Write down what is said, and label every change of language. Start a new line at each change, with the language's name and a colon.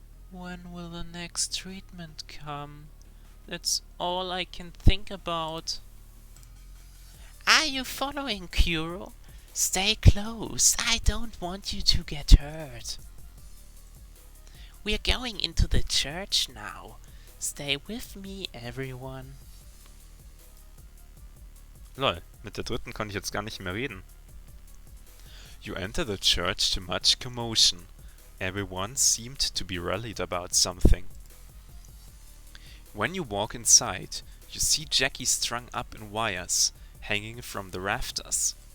English: When will the next treatment come? That's all I can think about. Are you following, Kuro? Stay close. I don't want you to get hurt. We're going into the church now. Stay with me, everyone.
German: Lol, mit der dritten konnte ich jetzt gar nicht mehr reden.
English: You enter the church to much commotion. Everyone seemed to be rallied about something. When you walk inside, you see Jackie strung up in wires, hanging from the rafters.